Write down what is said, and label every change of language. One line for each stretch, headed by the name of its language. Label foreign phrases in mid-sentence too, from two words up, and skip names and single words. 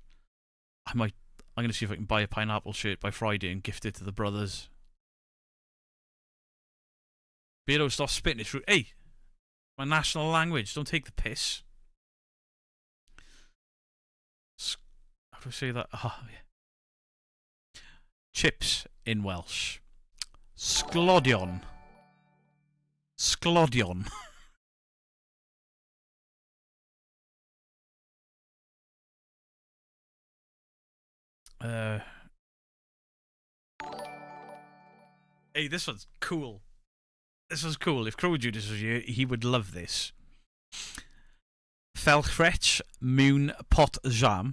English: I'm going to see if I can buy a pineapple shirt by Friday and gift it to the brothers. Vito, stop spitting it through. Hey! My national language. Don't take the piss. How do I say that? Oh, yeah. Chips in Welsh.
Welsh: Sglodion. Sglodion.
English: Hey, this one's cool. This was cool. If Crow Judas was here, he would love this.
Welsh: Felchfretch mewn pot jam.